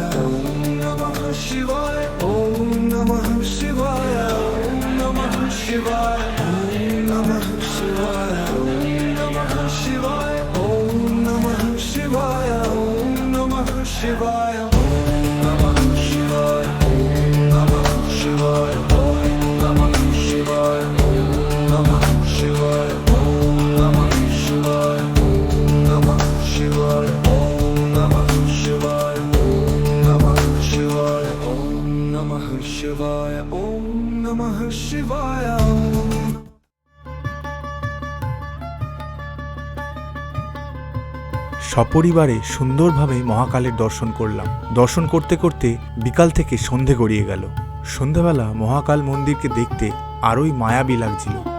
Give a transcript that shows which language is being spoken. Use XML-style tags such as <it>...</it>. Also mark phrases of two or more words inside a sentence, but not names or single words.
<sa>ॐ नमः शिवाय, ॐ नमः शिवाय, ॐ नमः शिवाय, ॐ नमः शिवाय, ॐ नमः शिवाय, ॐ नमः शिवाय, ॐ नमः शिवाय, ॐ नमः शिवाय, ॐ नमः शिवाय, ॐ नमः शिवाय, ॐ नमः शिवाय. शिवाय, ॐ नमः शिवाय.</sa> <bn>সপরিবারে সুন্দরভাবে মহাকালের দর্শন করলাম। দর্শন করতে করতে বিকাল থেকে সন্ধে গড়িয়ে গেল। সন্ধেবেলা মহাকাল মন্দিরকে দেখতে আরোই মায়াবী লাগছিল।</bn>